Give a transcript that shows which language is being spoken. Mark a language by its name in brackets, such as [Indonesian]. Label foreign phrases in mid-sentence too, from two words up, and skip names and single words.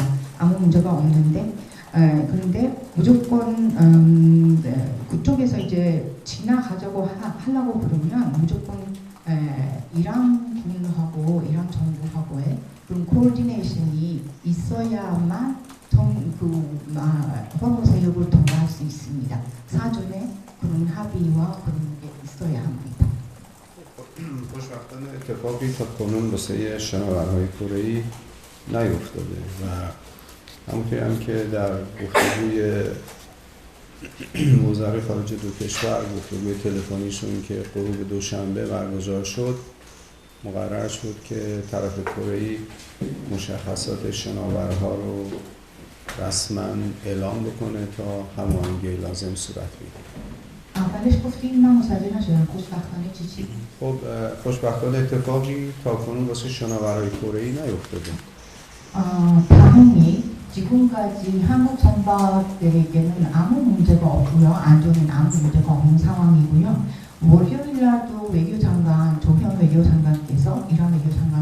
[Korean] 아무 문제가 없는데 그런데 무조건 그쪽에서 이제 지나가자고 하려고 그러면 무조건 이란 군하고 이란 정부하고의 그런 코디네이션이 있어야만 허무스 해협을 통과할 수 있습니다. 사전에 그런 합의와 그런 게 있어야 합니다. [Persian] خوشبختانه اتفاقی تا کنون واسه شناورهای کره‌ای نیفتاده و همونطوری هم که در گفتگوی وزرای خارجه دو کشور گفتگوی تلفنیشون که غروب دوشنبه برگزار شد مقرر شد که طرف کره‌ای مشخصات شناورها رو رسما اعلام بکنه تا هماهنگی لازم صورت بگیره. اولش گفتیم من متوجه نشدم خوشبختانه چی؟ خب خوشبختانه اتفاقی تا کنون واسه شناورهای کره‌ای نیفتاده. [Korean] 다행히 지금까지 한국 선박들에게는 아무 문제가 없고요. 안전에는 아무 문제가 없는 상황이고요. 월요일날도 조현 외교장관께서 이란 외교장관께서